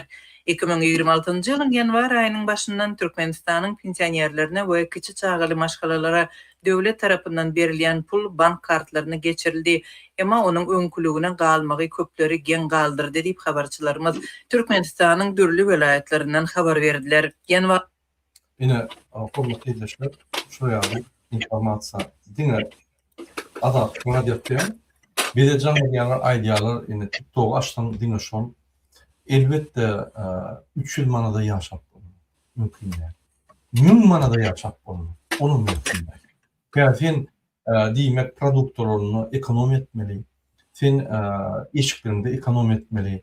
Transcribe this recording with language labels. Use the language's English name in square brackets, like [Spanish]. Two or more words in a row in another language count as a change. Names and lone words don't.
[Turkmen] 2026-njy ýylyň ýanwar aýynyň başyndan Türkmenistanyň pensiýerlerine we kiçi çağaly maşgalalara döwlet tarapyndan berilýän pul bank kartlaryna geçirildi. Emma onuň öňkülügine galmagy köpleri gen galdyrdy diýip habarçylarymyz Türkmenistanyň dürli welaýatlerinden habar berdiler. Ýanwar Yine hurmatly izleyijiler, şu ýaly informasiýa diňe Adalet Gazetesi. Bir de canlı ýalar aýdýarlar, ine TikTok açdan diňe şon. Elbette 3 ýyl manada ýaşap bolmaly. [Turkish] Mümkin değil. [Turkmen] 1000 manada ýaşap bolmaly. [Turkish] Onu mümkin değil. [Turkmen] Sen diýmek produktlaryny ekonomi etmeli. Sen eşiklerinde ekonomi etmeli.